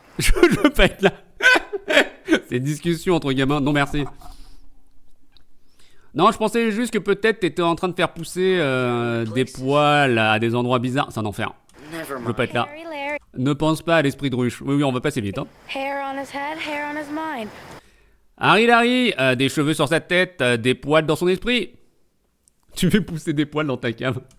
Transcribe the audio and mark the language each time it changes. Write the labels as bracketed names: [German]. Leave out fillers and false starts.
[French] Je veux pas être là. C'est une discussion entre gamins. Non merci. Non, je pensais juste que peut-être t'étais en train de faire pousser des poils à des endroits bizarres. C'est un enfer. [English] Never [French] Je veux [English] mind. [French] pas être là. Larry, Larry. Ne pense pas à l'esprit de ruche. Oui, on va passer vite. Hein. [English] Hair on his head, hair on his mind. [French] Harry Larry, des cheveux sur sa tête, des poils dans son esprit. Tu fais pousser des poils dans ta cave.